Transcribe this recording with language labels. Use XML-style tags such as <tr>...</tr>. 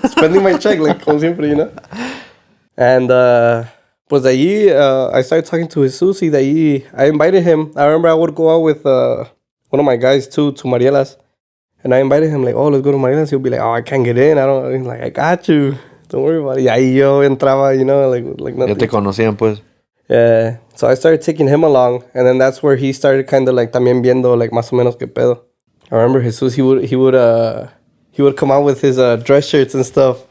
<en>Spending my check, like, como siempre, you know? And,</en> <es>pues de ahí,</es> <en>I started talking to Jesus,</en> <es>y de ahí,</es> <en>I invited him. I remember I would go out with one of my guys, too, to Mariela's. And I invited him, like, oh, let's go to Mariela's. He'll be like, oh, I can't get in. He's like, I got you. Don't worry about it.</en> <es>Y ahí yo entraba,</es> <en>you know, like nothing.</en> <es>Ya te conocían, pues.</es> <en>Yeah. So I started taking him along. And then that's where he started kind of, like,</en> <es>también viendo,</es> <en>like,</en> <es>más o menos qué pedo.</es> <en>I remember Jesus, he would come out with his dress shirts and stuff.</en>